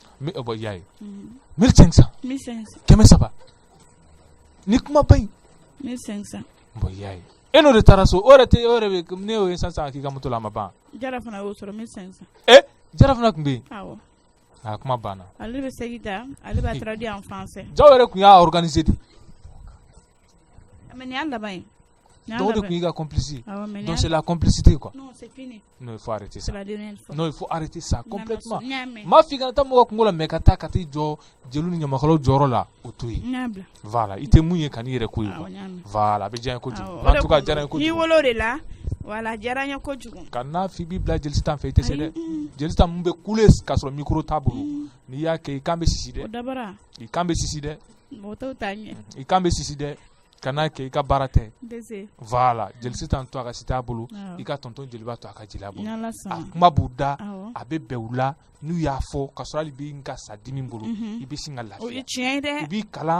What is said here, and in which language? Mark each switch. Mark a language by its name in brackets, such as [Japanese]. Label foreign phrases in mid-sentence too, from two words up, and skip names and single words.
[Bambara] bon i y'a ye 1500 kɛmɛ saba ni kuma ba in 1500 bon i y'a ye e n'o de taara so o yɛrɛ tɛ o yɛrɛ bɛ ne y'o ye sisan k'i ka moto la a ma ban jara fana y'o sɔrɔ 1500 jara fana tun bɛ yen awɔ a kuma banna ale bɛ segin ta ale b'a [French] traduit en français [Bambara] jaw yɛrɛ tun y'a organiser de mais nin y'a laban ye donc de tun y'i ka complice ye [French] donc c'est la complicité quoi non c'est fini non il faut arrêter ça non il faut arrêter ça complètement [Bambara] m'a f'i kana taa mɔgɔ kungo la mais ka taa ka t'i jɔ jeliw ni ɲamakalaw jɔyɔrɔ la o to yen voilà i tɛ mun ye ka n'i yɛrɛ ko ye quoi voilà a bɛ diya n ye kojugu [French] en tout cas [Bambara] diyara n ye kojugu n'i wolo de la voilà diyara n ye kojugu ka n'a f'i b'i bila jelisitan fɛ i tɛ se dɛ jelisitan mun bɛ kule k'a sɔrɔ micro t'a bolo n'i y'a kɛ i kan bɛ sisi dɛ i kan bɛ sisi dɛ i kan bɛ sisi dɛ kana kɛ i ka baara tɛ voilà jelisitan to a ka si t'a bolo i ka tonton jeliba to a ka jeliya bolo a kuma b'u da a bɛ bɛn u la n'u y'a fɔ ka sɔrɔ hali b'i ka sa dimi bolo i bɛ sin ka lafiya u b'i kalan